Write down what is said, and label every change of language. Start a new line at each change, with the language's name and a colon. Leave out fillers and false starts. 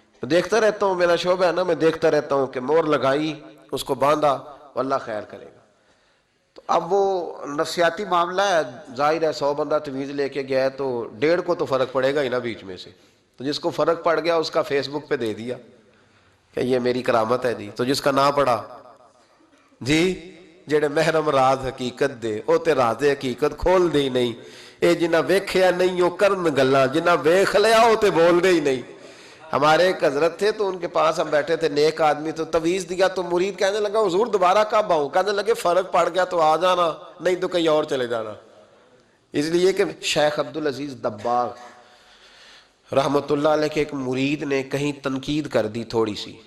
Urdu: دیکھتا رہتا ہوں، میرا شعبہ ہے نا، میں دیکھتا رہتا ہوں کہ مور لگائی، اس کو باندھا، اللہ خیر کرے گا. تو اب وہ نفسیاتی معاملہ ہے، ظاہر ہے 100 بندہ تعویذ لے کے گیا ہے تو 1.5 کو تو فرق پڑے گا ہی نا بیچ میں سے. تو جس کو فرق پڑ گیا اس کا فیس بک پہ دے دیا کہ یہ میری کرامت ہے جی. تو جس کا نہ پڑا جی
Punjabi: جڑے محرم راز حقیقت دے او تے راز حقیقت کھول دے ہی نہیں. اے جنہ ویکھیا نہیں او کرن گلاں، جنہ ویکھ لیا او تے بول دے ہی نہیں.
Urdu: ہمارے ایک حضرت تھے تو ان کے پاس ہم بیٹھے تھے، نیک آدمی، تو تویز دیا تو مرید کہنے لگا حضور دوبارہ کب آؤں؟ کہنے لگے فرق پڑ گیا تو آ جانا، نہیں تو کہیں اور چلے جانا. اس لیے کہ شیخ عبدالعزیز دباغ رحمت اللہ علیہ کے ایک مرید نے کہیں تنقید کر دی تھوڑی سی.